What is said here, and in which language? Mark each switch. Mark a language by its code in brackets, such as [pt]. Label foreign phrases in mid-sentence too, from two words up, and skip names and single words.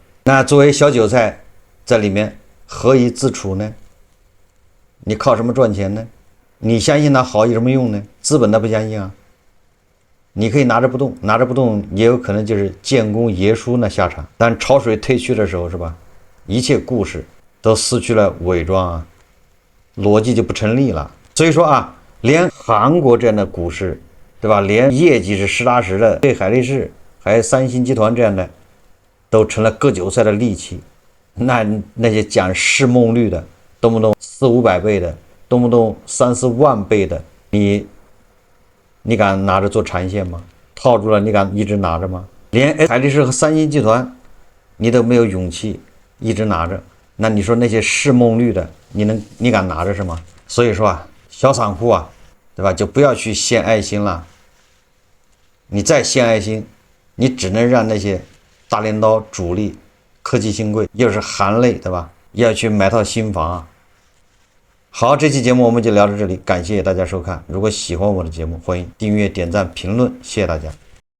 [zh] 那作為小韭菜，在裡面何以自處呢？你靠什麼賺錢呢？你相信它好有什麼用呢？資本它不相信啊。你可以拿着不动，拿着不动也有可能就是建功爺叔那下場。但潮水退去的時候，是吧？一切故事都失去了偽裝啊，邏輯就不成立了。所以說連韓國這樣的股市，對吧？連業績是實打實的，對海力士還有三星集團這樣的，都成了割韭菜的利器。那些講市夢率的，動不動400-500倍的，動不動3-4萬倍的，你敢拿着做長線嗎？套住了你敢一直拿着嗎？連海力士和三星集团你都沒有勇气一直拿着，那你說那些市夢率的，你敢拿着是嗎？所以說小散戶对吧，就不要去献愛心了。你再献愛心，你只能讓那些大镰刀主力科技新貴又是含淚，对吧？要去買套新房好，這期節目我們就聊到這裡，感謝大家收看。如果喜歡我的節目，歡迎訂閱、點讚、評論，謝謝大家。